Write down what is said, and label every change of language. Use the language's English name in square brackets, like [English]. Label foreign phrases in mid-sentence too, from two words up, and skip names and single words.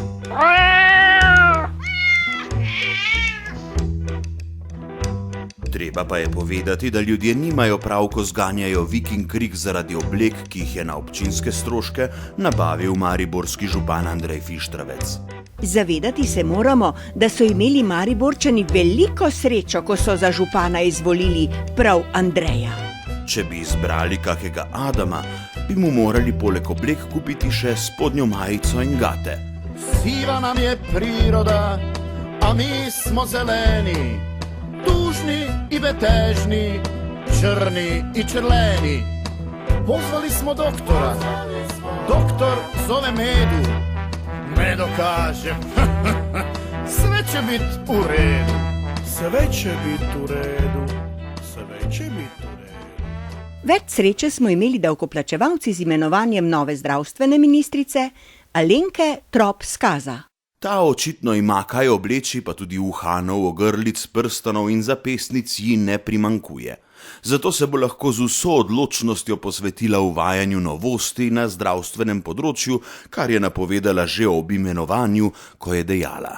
[Slovenian] Treba pa je povedati, da ljudje nimajo prav, ko zganjajo vik in krik zaradi oblek, ki jih je na občinske stroške nabavil mariborski župan Andrej Fištravec. Zavedati se moramo, da so imeli Mariborčani veliko srečo, ko so za župana izvolili prav Andreja. Če bi izbrali kakega Adama, bi mu morali poleg oblek kupiti še spodnjo majico in gate. [Croatian] Siva nam je priroda, a mi smo zeleni, tužni i betežni, črni i črleni. Pozvali smo doktora, doktor zove Medu. Medo kaže, sve će bit u redu, sve će bit u redu, sve će bit u redu. [Slovenian] Več sreče smo imeli davkoplačevalci z imenovanjem nove zdravstvene ministrice Alenke Trop-Skaza. Ta očitno ima kaj obleči, pa tudi uhanov, ogrlic, prstanov in zapestnic ji ne primankuje. Zato se bo lahko z vso odločnostjo posvetila uvajanju novosti na zdravstvenem področju, kar je napovedala že ob imenovanju, ko je dejala: